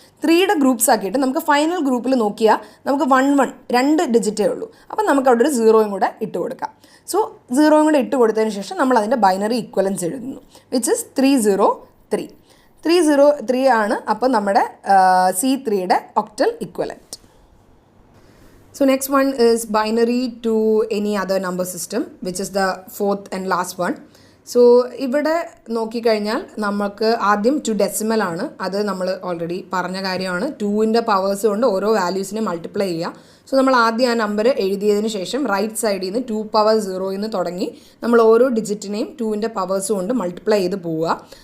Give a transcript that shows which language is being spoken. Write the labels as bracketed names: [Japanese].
[Malayalam] 3യുടെ groups ആക്കിയിട്ട് നമുക്ക് final ഗ്രൂപ്പിൽ നോക്കിയാൽ നമുക്ക് 11 2 ഡിജിറ്റേ ഉള്ളൂ. അപ്പം നമുക്ക് അവിടെ ഒരു 0യും കൂടെ ഇട്ട് കൊടുക്കാം. സോ 0യും കൂടെ ഇട്ട് കൊടുത്തതിന് ശേഷം നമ്മൾ അതിൻ്റെ ബൈനറി ഇക്വലൻസ് എഴുതുന്നു [English] which is [Malayalam] 303. 303 ആണ് അപ്പോൾ നമ്മുടെ C3യുടെ octal equivalent. [English] So next one is binary to any other number system which is the fourth and last one. [Malayalam] So ഇവിടെ നോക്കിക്കഴിഞ്ഞാൽ നമുക്ക് ആദ്യം ടു ഡെസിമൽ ആണ്. അത് നമ്മൾ ഓൾറെഡി പറഞ്ഞ കാര്യമാണ്. 2ൻ്റെ പവേഴ്സ് കൊണ്ട് ഓരോ വാല്യൂസിനെ മൾട്ടിപ്ലൈ ചെയ്യുക. സോ നമ്മൾ ആദ്യം ആ നമ്പർ എഴുതിയതിന് ശേഷം റൈറ്റ് സൈഡിൽ നിന്ന് 2⁻⁴ തുടങ്ങി നമ്മൾ ഓരോ ഡിജിറ്റിനെയും 2ൻ്റെ പവേഴ്സ് കൊണ്ട് മൾട്ടിപ്ലൈ ചെയ്ത് പോവുക.